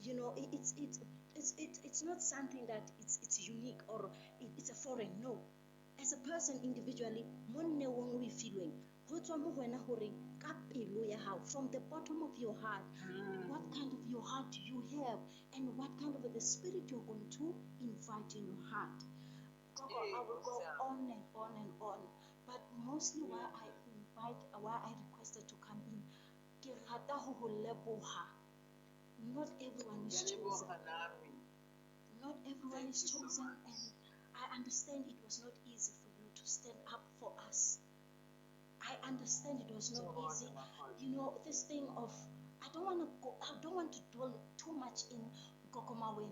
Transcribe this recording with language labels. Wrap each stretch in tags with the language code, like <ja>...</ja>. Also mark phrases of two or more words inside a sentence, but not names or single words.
<en>it's not something that it's unique or it's a foreign. No. as a person individually</en> <tn>monne wong o e filweng go tswa mo go wena gore ka pelo ya hao</tn> <en>from the bottom of your heart what kind of your heart do you have and what kind of the spirit you're going to invite in your heart. Gogo, I will go on and on and on, but mostly why I requested to come in</en> <tn>ke rata go leboga.</tn> <en>Not everyone is chosen. Not everyone is chosen, and I understand it was not easy for you to stand up for us. I understand it was not easy. You know, this thing of I don't want to dwell too much in Gogo Maweni.</en>